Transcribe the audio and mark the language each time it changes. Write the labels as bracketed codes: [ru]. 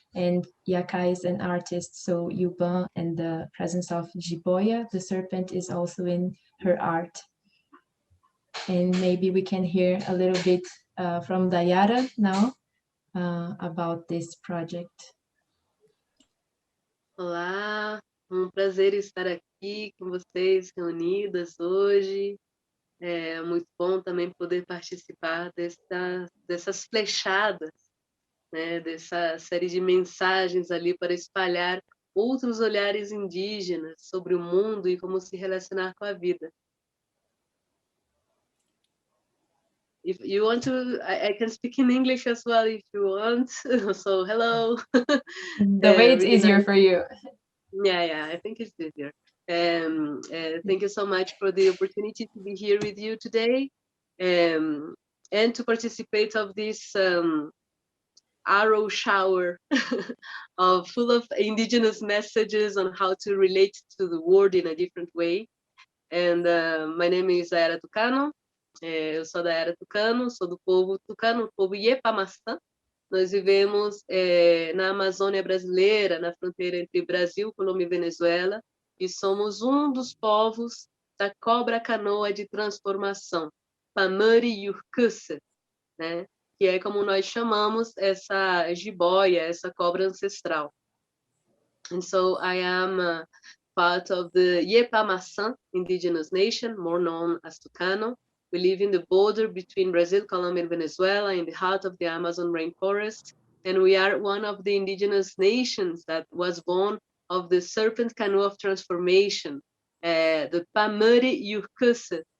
[en] And Iaká is an artist, so Yuba and the presence of Jiboia, the serpent, is also in her art. And maybe we can hear a little bit from Dayara now about this project. [pt] Olá, um prazer estar aqui com vocês reunidas hoje. É muito bom também poder participar dessas flechadas, né, dessa série de mensagens ali para espalhar outros olhares indígenas sobre o mundo e como se relacionar com a vida. [en] If you want to, I can speak in English as well if you want. So hello. The way it's really easier nice. for you. Yeah, I think it's easier. Thank you so much for the opportunity to be here with you today, and to participate of this arrow shower full of indigenous messages on how to relate to the world in a different way. And my name is Dayara Tucano. [pt] Eu sou Dayara Tucano, sou do povo Tucano, o povo Iepamaçã. Nós vivemos na Amazônia brasileira, na fronteira entre Brasil, Colômbia e Venezuela, e somos um dos povos da cobra canoa de transformação, Pamari Yurkusa, né? Que é como nós chamamos essa jiboia, essa cobra ancestral. [en] And so I am part of the Iepamaçã indigenous nation, more known as Tucano. We live in the border between Brazil, Colombia, and Venezuela, in the heart of the Amazon rainforest. And we are one of the indigenous nations that was born of the serpent canoe of transformation, the Pamari Yurkusa.